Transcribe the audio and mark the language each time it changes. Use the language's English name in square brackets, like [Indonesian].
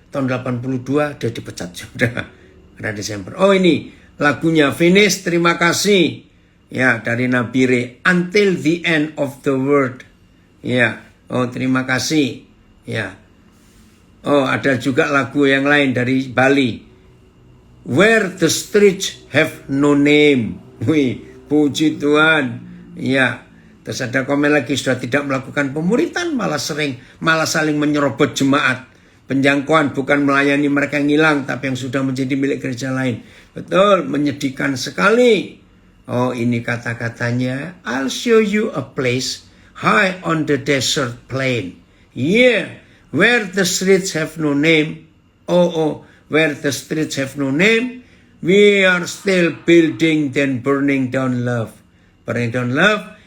[Indonesian] Tahun 82 dia dipecat sudah. Karena Desember. Oh ini lagunya finish, terima kasih. Ya, dari Nabire, Until the End of the World. Ya, Oh, terima kasih. Ya. Oh, ada juga lagu yang lain dari Bali. [English] Where the streets have no name. [Indonesian] Wih, puji Tuhan. Ya. Terus ada komen lagi, sudah tidak melakukan pemuritan, malah saling menyerobot jemaat. Penjangkauan bukan melayani mereka yang hilang, tapi yang sudah menjadi milik gereja lain. Betul, menyedihkan sekali. Oh, ini kata-katanya. [English] I'll show you a place high on the desert plain. Yeah, where the streets have no name. Oh, where the streets have no name. We are still building, then burning down love. Burning down love.